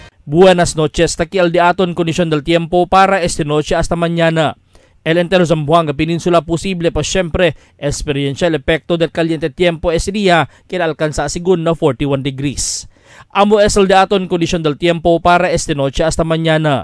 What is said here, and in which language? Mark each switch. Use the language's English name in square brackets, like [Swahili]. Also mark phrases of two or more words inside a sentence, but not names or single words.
[Chavacano] Buenas noches, takial di aton kondisyon del tiempo para esta noche hasta mañana. El entero Zamboanga Peninsula posible pa siempre experiencia el efecto del caliente tiempo ese día que alcanza según na 41 degrees. Amo es el de aton kondisyon del tiempo para esta noche hasta mañana.